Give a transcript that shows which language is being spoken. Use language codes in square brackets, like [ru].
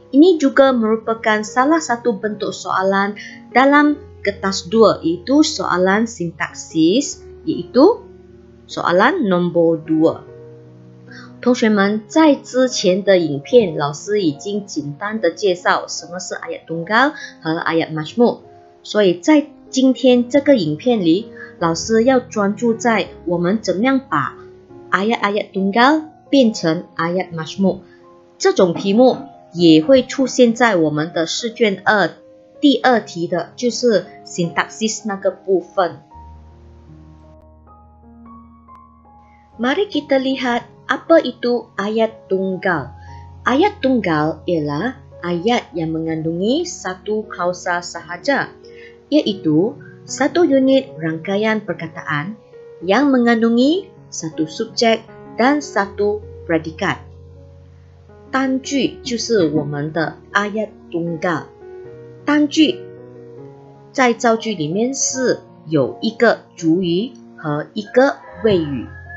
[ms] Ini juga merupakan salah satu bentuk soalan dalam kertas 2, iaitu soalan sintaksis, iaitu soalan nombor 2。 [zh] 同学们，在之前的影片，老师已经简单的介绍什么是 ayat tunggal 和 ayat majmuk， 所以在今天这个影片里，老师要专注在我们怎么样把 ayat-ayat tunggal 变成 ayat majmuk。这种题目也会出现在我们的试卷2第2题的，就是 sintaksis 那个部分。 [ms] Mari kita lihat apa itu ayat tunggal. Ayat tunggal ialah ayat yang mengandungi satu klausa sahaja, iaitu satu unit rangkaian perkataan yang mengandungi satu subjek dan satu predikat。 [zh] 单句就是我们的 ayat tunggal。单句在造句里面是有一个主语和一个谓语。